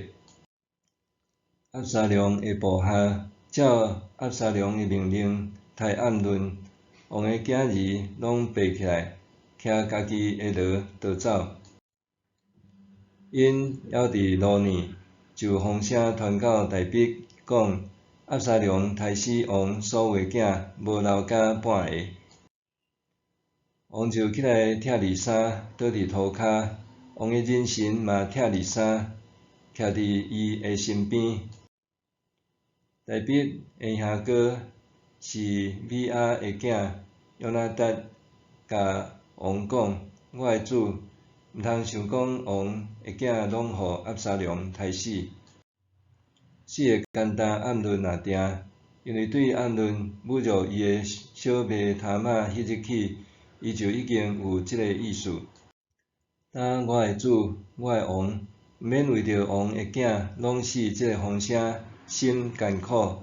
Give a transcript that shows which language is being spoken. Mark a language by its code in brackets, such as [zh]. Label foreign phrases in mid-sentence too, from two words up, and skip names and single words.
[nan] 押沙龙的部下照押沙龙的命令杀暗论，王的囝儿拢爬起来，骑家己的骡逃走。因还伫路呢，就风声传到大毕，讲押沙龙杀死王所有的囝，无留甲半个。王就起来拆利衫，倒伫涂骹。王的人臣嘛拆利衫，徛伫伊的身边。大毕的兄哥是米亚的囝约拿达，甲王讲：我的主，毋通想讲王的囝拢互押沙龙杀死。4个简单暗论也定，因为对暗论侮辱伊的小妹塔玛迄日起，伊就已经有即个意思。当我的主，我的王，毋免为着王的囝拢死即个风声心艰苦。